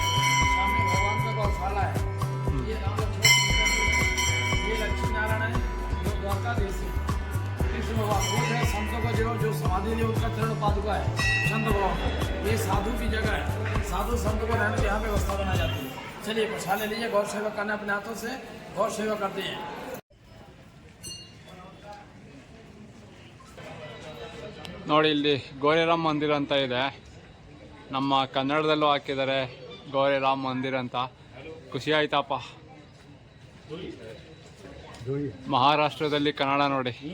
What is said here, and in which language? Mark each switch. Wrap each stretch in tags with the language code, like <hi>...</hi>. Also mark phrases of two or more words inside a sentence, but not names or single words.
<hi>सामने भगवान का गौशाला है, ये राम लक्ष्मण, ये लक्ष्मी नारायण है, जो द्वारकाधीश है। कृष्ण भगवान वो है संतों का जो समाधि है उसका चरण पादुका है संत भगवान। ये साधु की जगह है, साधु संतों को रहने की यहाँ पे व्यवस्था बनाई जाती है। चलिए प्रसाद ले लीजिए, गौ सेवा करना अपने हाथों से गौ सेवा करते हैं।</hi> <kn>ನೋಡಿ, ಇಲ್ಲಿ ಗೋರೆರಾಮ್ ಮಂದಿರ ಅಂತ ಇದೆ. ನಮ್ಮ ಕನ್ನಡದಲ್ಲೂ ಹಾಕಿದ್ದಾರೆ ಗೋರೆರಾಮ್ ಮಂದಿರ ಅಂತ. ಖುಷಿ ಆಯ್ತಪ್ಪ. ಮಹಾರಾಷ್ಟ್ರದಲ್ಲಿ ಕನ್ನಡ ನೋಡಿ.</kn>